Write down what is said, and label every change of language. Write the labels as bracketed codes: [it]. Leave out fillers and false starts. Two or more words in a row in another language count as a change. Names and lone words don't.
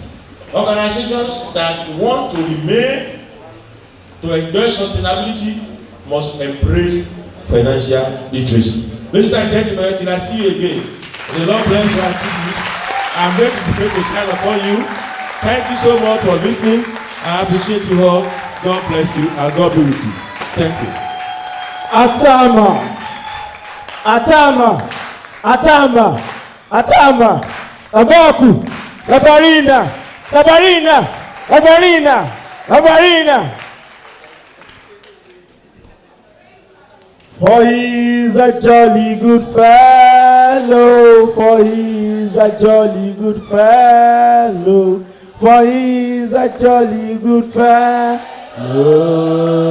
[en] Organizations that want to remain, to enjoy sustainability, must embrace financial literacy. Ladies and gentlemen, till I see you again, the Lord bless you and keep you. I'm going to pray to shine upon you. Thank you so much for listening. I appreciate you all. God bless you and God be with you. Thank you. Atama, Atama, Atama, Atama, Abaku, Labarina, Labarina, Labarina, Labarina. For he is a jolly good fellow, for he is a jolly good fellow, for he is a jolly good fellow.